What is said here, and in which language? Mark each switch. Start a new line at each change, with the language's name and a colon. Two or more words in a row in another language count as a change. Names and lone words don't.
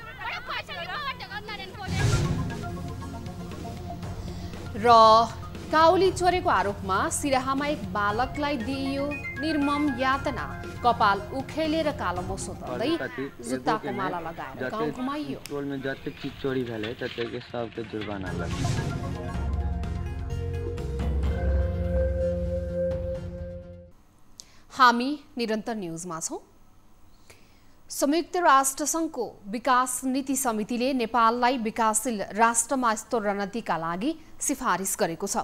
Nepali: र काउली चोरेको आरोपमा सिराहामा एक बालकलाई दिइयो निर्मम यातना। कपाल उखेलेर कालो मोसो तर्दै जुत्ताको माला लगाएर गाउँ घुमाइयो। टोलमा जति चीज चोरी भेले त्यतिकै सबको जुर्माना लाग्यो। हामी निरन्तर न्यूजमा छौं। संयुक्त राष्ट्रसङ्घको विकास नीति समितिले नेपाललाई विकासशील राष्ट्रमा स्तरोन्नतिका लागि सिफारिस गरेको छ।